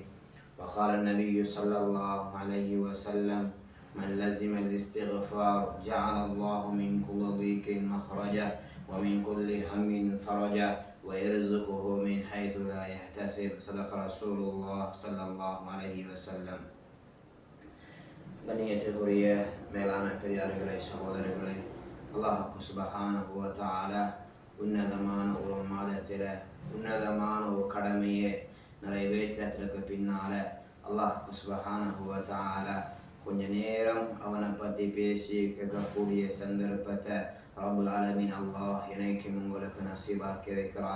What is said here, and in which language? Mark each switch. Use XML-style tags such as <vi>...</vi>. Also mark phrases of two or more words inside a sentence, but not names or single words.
<ar>وقال النبي صلى الله عليه وسلم: من لزم الاستغفار جعل الله من كل ضيق مخرجا ومن كل هم فرجا ويرزقه من حيث لا يحتسب. صدق رسول الله صلى الله عليه وسلم.</ar> <ta>கண்ணியத்திற்குரிய மேலான பெரியார்களே, சகோதரர்களே, அல்லாஹ்</ta> <ar>سبحانه وتعالى</ar> <ta>உன்னதமான ஒரு மாதத்தில் உன்னதமான ஒரு கடமையை நிறைவேற்றத்திற்கு பின்னால அல்லாஹ்</ta> <ar>سبحانه وتعالى</ar> <ta>கொஞ்ச நேரம் அவனை பற்றி பேசி கேட்கக்கூடிய சந்தர்ப்பத்தை</ta> <ar>رب العالمين</ar> <ta>அல்லாஹ் எனக்கும் உங்களுக்கு நசீபாக்கி வைக்கிறான்.</ta>